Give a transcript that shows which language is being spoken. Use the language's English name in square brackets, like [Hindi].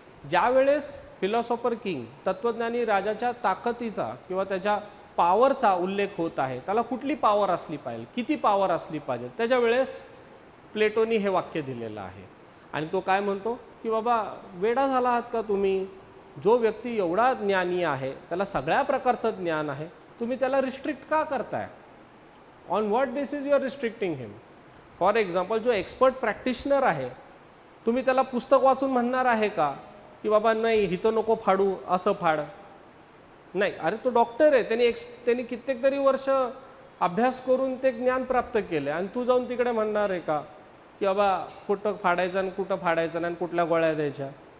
[Marathi] ज्या वेळेस philosopher king तत्वज्ञानी राजाच्या ताकदीचा किंवा त्याच्या पॉवरचा उल्लेख होत आहे, त्याला कुठली पॉवर असली पाहिजे, किती पॉवर असली पाहिजे, त्याच्या वेळेस प्लेटोनी हे वाक्य दिलेलं आहे. आणि तो काय म्हणतो की बाबा वेडा झाला आहात का तुम्ही? जो व्यक्ती एवढा ज्ञानी आहे, त्याला सगळ्या प्रकारचं ज्ञान आहे, तुम्ही त्याला रिस्ट्रिक्ट का करताय? [English] On what basis you are restricting him? [Marathi] For example, जो एक्सपर्ट प्रॅक्टिशनर आहे, तुम्ही त्याला पुस्तक वाचून म्हणणार आहे का की बाबा नाही हिथं नको फाडू, असं फाड? नाही. अरे तो डॉक्टर आहे, त्यांनी कित्येक तरी वर्ष अभ्यास करून ते ज्ञान प्राप्त केलं आणि तू जाऊन तिकडे म्हणणार आहे का की बाबा कुठं फाडायचं आणि कुठं फाडायचं नाही आणि कुठल्या गोळ्या द्यायच्या?